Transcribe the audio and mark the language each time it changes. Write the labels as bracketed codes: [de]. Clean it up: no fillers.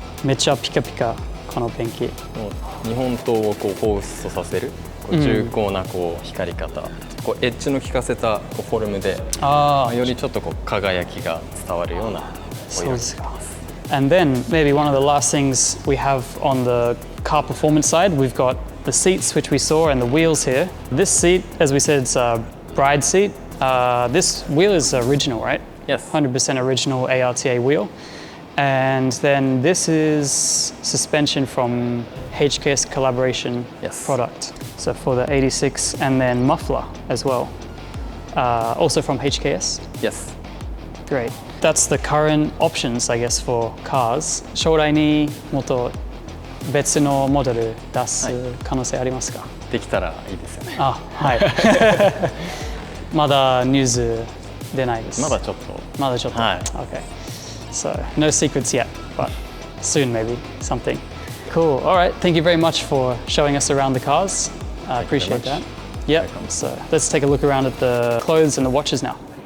[ja] めっちゃピカピカこのペンキ。日本刀をこう放出とさせる重厚なこう光り方、こうエッジの効かせたこうフォルムで、よりちょっとこう輝きが伝わるようなお色にしています。 [en] And then maybe one of the last things we have on the car performance side, we've got the seats which we saw and the wheels here. This seat, as we said, it's a bride seat. This wheel is original, right? Yes. 100% original ARTA wheel. And then this is suspension from HKS collaboration product. So for the 86, and then muffler as well. Also from HKS? Yes. Great. That's the current options, I guess, for cars. [ja] 将来にもっと別のモデル出す可能性ありますか？できたらいいですよね。はい。まだニュース出ないです。まだちょっと。はい。 [en] Okay. So no secrets yet, but soon maybe something. Cool. All right. Thank you very much for showing us around the cars. I appreciate that. Yep. So let's take a look around at the clothes and the watches now.